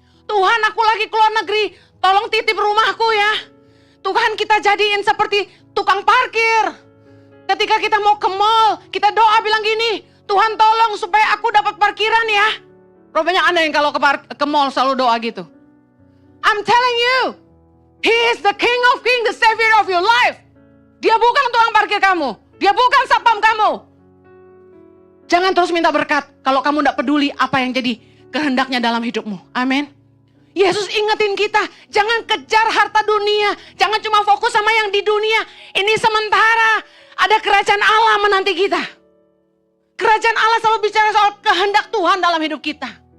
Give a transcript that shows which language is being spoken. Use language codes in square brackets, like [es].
[id] Tuhan, aku lagi keluar negeri, tolong titip rumahku ya. Tuhan, kita jadiin seperti tukang parkir. Ketika kita mau ke mall, kita doa bilang gini, Tuhan tolong supaya aku dapat parkiran ya. Rupanya Anda yang kalau ke mall selalu doa gitu. [en] I'm telling you, He is the King of Kings, the Savior of your life. [id] Dia bukan tukang parkir kamu. Dia bukan satpam kamu. Jangan terus minta berkat kalau kamu tidak peduli apa yang jadi kehendaknya dalam hidupmu. Amin. Yesus ingetin kita, jangan kejar harta dunia. Jangan cuma fokus sama yang di dunia. Ini sementara. Ada kerajaan Allah menanti kita. Kerajaan Allah selalu bicara soal kehendak Tuhan dalam hidup kita.